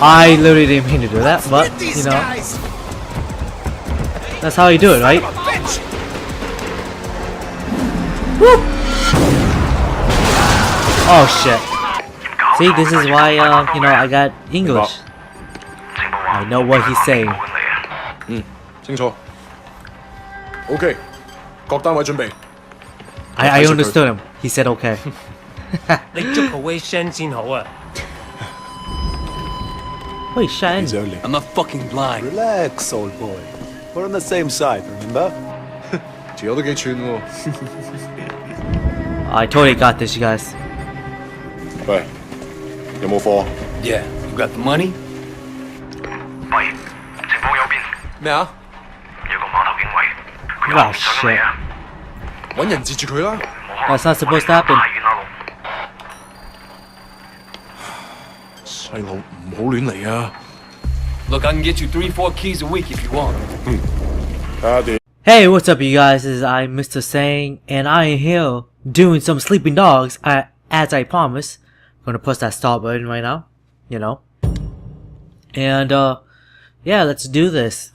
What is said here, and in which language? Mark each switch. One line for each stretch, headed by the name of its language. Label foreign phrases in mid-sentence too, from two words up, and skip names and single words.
English: I literally didn't mean to do that, but, you know. That's how you do it, right? Woo! Oh shit. See, this is why, you know, I got English. I know what he's saying.
Cantonese: 清楚。OK，各單位準備。
English: I understood him. He said okay.
Cantonese: 你捉個威聲先好啊！
English: Wait, Shan. I'm not fucking blind. Relax, old boy. We're on the same side, remember?
Cantonese: 條友都幾串喎。
English: I totally got this, you guys.
Cantonese: 喂，有冇貨？
English: Yeah, you got the money?
Cantonese: 喂，情況有變。咩啊？有個碼頭警衛，佢
English: Oh
Cantonese: 又上到嚟
English: shit. 啊！
Cantonese: 揾人截住佢啦！
English: That's not supposed to happen.
Cantonese: 細路唔好亂嚟啊！
English: Look, I can get you 3-4 keys a week if you want.
Cantonese: 睇下點。
English: Hey, what's up, you guys? This is I'm Mr. Sang, and I am here doing some sleeping dogs, as I promised. I'm gonna push that start button right now, you know. And, yeah, let's do this.